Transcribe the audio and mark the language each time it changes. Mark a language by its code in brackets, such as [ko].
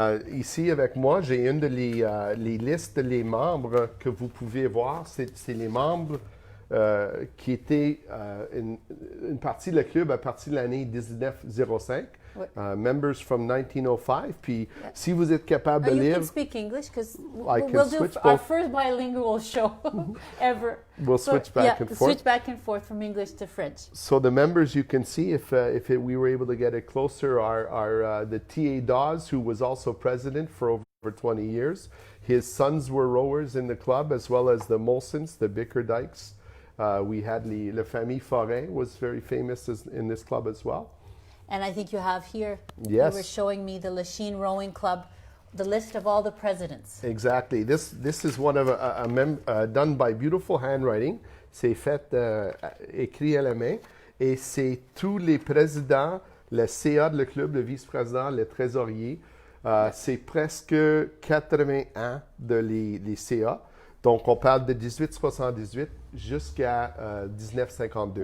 [fr] Ici, avec moi, j'ai une de les listes des membres que vous pouvez voir. C'est les membres qui étaient une partie du club à partir de l'année 1905. Oui. [en] Members from 1905. [fr] Puis, si vous êtes capable de lire... [en] You can speak English because I can we'll do switch our both. first bilingual show ever. We'll switch back and forth. Switch back and forth from English to French. So the members you can see, we were able to get it closer, are the T.A. Dawes, who was also president for over 20 years. His sons were rowers in the club, as well as the Molsons, the Bickerdikes. We had the famille Forêt was very famous in this club as well. And I think you have here, Yes. you were showing me the Lachine Rowing Club, the list of all the presidents. Exactly. This is one of done by beautiful handwriting. [fr] C'est fait écrit à la main et c'est tous les présidents, le CA de le club, le vice-président, le trésorier. C'est presque 80 ans de les CA. Donc, on parle de 1878 jusqu'à 1952.